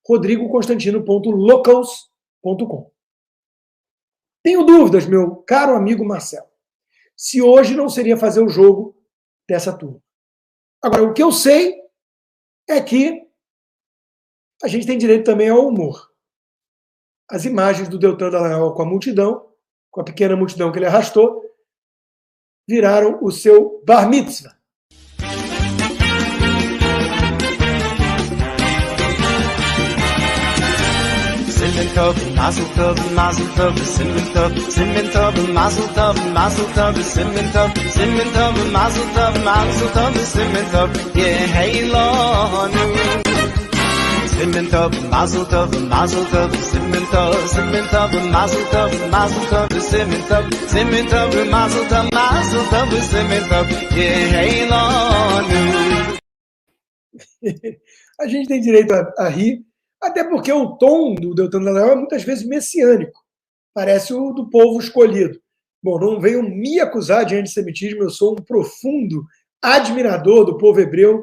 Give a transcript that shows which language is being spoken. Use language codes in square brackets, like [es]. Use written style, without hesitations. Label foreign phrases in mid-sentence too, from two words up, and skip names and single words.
[pt] rodrigoconstantino.locals.com. Tenho dúvidas, meu caro amigo Marcelo, se hoje não seria fazer o jogo dessa turma. Agora, o que eu sei é que a gente tem direito também ao humor. As imagens do Deltan Dallagnol com a multidão, com a pequena multidão que ele arrastou, viraram o seu [he] בר מצווה. סימן טוב, מזל טוב, מזל טוב, סימן טוב, סימן טוב, מזל טוב, מזל טוב, סימן טוב, סימן טוב, מזל טוב, מזל טוב, סימן טוב, יהא לנו. סימן טוב, מזל טוב, מזל טוב, סימן טוב, סימן טוב, מזל טוב, מזל טוב, סימן טוב, סימן טוב, מזל טוב, מזל טוב, סימן טוב, יהא לנו. [pt] A gente tem direito a rir, até porque o tom do Deltan Dallagnol é muitas vezes messiânico. Parece o do povo escolhido. Bom, não venham me acusar de antissemitismo, eu sou um profundo admirador do povo hebreu.